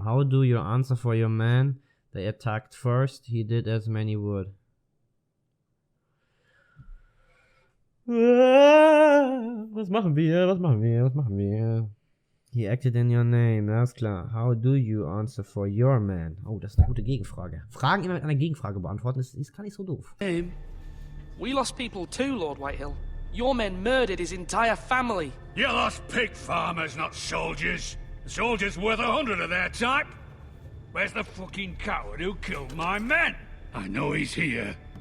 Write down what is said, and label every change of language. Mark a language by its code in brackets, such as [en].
[en] How do you answer for your man? They attacked first. He did as many would. [de] Was machen wir? Was machen wir? Was machen wir? [en] He acted in your name. [de] Alles klar. [en] How do you answer for your man? [de] Oh, das ist eine gute Gegenfrage. Fragen immer mit einer Gegenfrage beantworten, ist gar nicht so doof. [en] We lost people too, Lord Whitehill. Your men murdered his entire family. You lost pig farmers, not soldiers. The soldiers worth 100 of their type. Where's the fucking coward who killed my men? I know he's here.